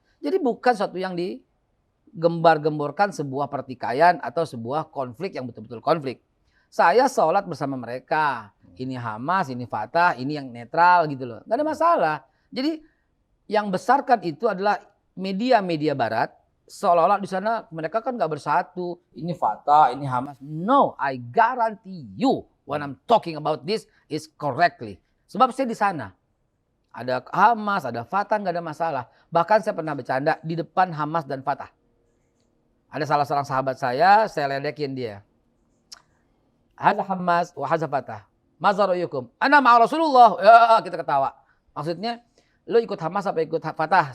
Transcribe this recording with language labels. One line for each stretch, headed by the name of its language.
Indonesian: Jadi bukan suatu yang digembar-gemborkan sebuah pertikaian atau sebuah konflik yang betul-betul konflik. Saya sholat bersama mereka. Ini Hamas, ini Fatah, ini yang netral gitu loh. Gak ada masalah. Jadi yang besarkan itu adalah media-media barat. Seolah-olah di sana mereka kan gak bersatu. Ini Fatah, ini Hamas.
English: No, I guarantee you when I'm talking about this is correctly.
Indonesian: Sebab saya di sana. Ada Hamas, ada Fatah, gak ada masalah. Bahkan saya pernah bercanda di depan Hamas dan Fatah. Ada salah seorang sahabat saya ledekin dia.
Arabic: Hadza Hamas wa hadza Fatah. Maza ra'yukum? Ana ma'a Rasulullah.
Indonesian: Ya, kita ketawa. Maksudnya, lo ikut Hamas apa ikut Fatah?